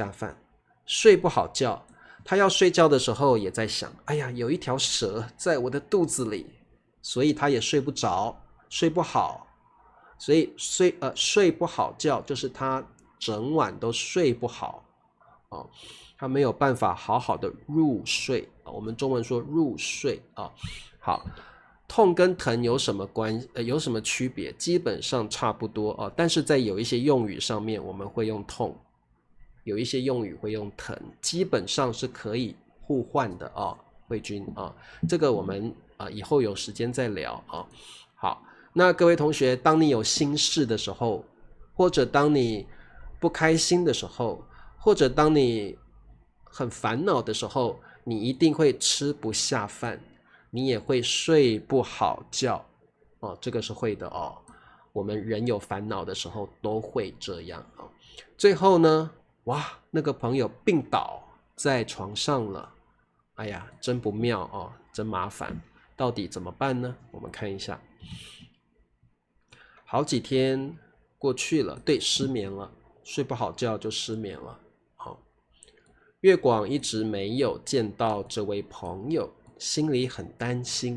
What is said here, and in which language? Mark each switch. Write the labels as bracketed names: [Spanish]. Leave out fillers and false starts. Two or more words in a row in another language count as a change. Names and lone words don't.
[Chinese] 下飯，睡不好覺，他要睡覺的時候也在想，哎呀有一條蛇在我的肚子裡，所以他也睡不着，睡不好，所以睡不好覺就是他整晚都睡不好他沒有辦法好好的入睡我們中文說入睡好，痛跟疼有什麼有什麼區別？基本上差不多但是在有一些用語上面我們會用痛，有一些用語會用疼，基本上是可以互換的慧君這個我們以後有時間再聊好，那各位同學，當你有心事的時候，或者當你不開心的時候，或者當你很煩惱的時候，你一定會吃不下飯，你也會睡不好覺這個是會的我們人有煩惱的時候都會這樣最後呢，哇，那個朋友病倒在床上了，哎呀，真不妙真麻煩，到底怎麼辦呢？我們看一下，好幾天過去了，對，失眠了，睡不好覺就失眠了。月廣一直沒有見到這位朋友，心裡很擔心。